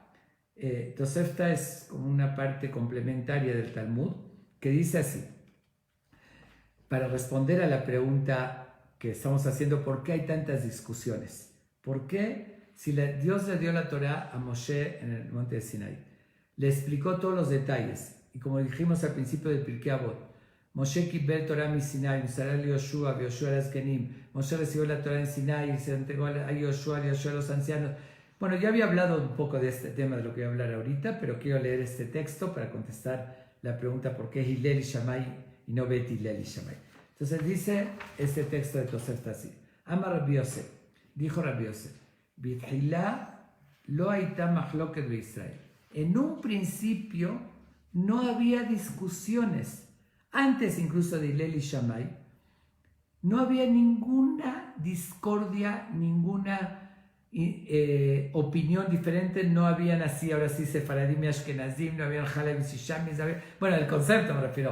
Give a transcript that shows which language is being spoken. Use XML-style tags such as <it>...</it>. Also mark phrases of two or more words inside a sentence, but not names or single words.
<es>Tosefta es como una parte complementaria del Talmud, que dice así, para responder a la pregunta que estamos haciendo, ¿por qué hay tantas discusiones? ¿Por qué? Si Dios le dio la Torá a Moshe en el monte de Sinai, le explicó todos los detalles, y como dijimos al principio del Pirkei Avot,</es> <he>Moshe kibel Torah mi Sinai, Musará Yoshua, Yoshua las Kenim,</he> <es>Moshe recibió la Torá en Sinai y se entregó a Yoshua a los ancianos. Bueno, ya había hablado un poco de este tema, de lo que voy a hablar ahorita, pero quiero leer este texto para contestar la pregunta ¿por qué Hillel y Shammai y no Bet Hillel y Shammai? Entonces dice este texto de Tosefta así,</es> <he>Amar Rabbi Yosef,</he> <es>dijo Rabbi Yosef,</es> <he>Bithilá lo haita machloket de Israel.</he> <es>En un principio no había discusiones. Antes incluso de Hillel y Shammai, no había ninguna discordia, ninguna opinión diferente. No habían así, ahora sí, Sefaradim y Ashkenazim, no habían Halem y Sishamis, bueno, el concepto me refiero.</es>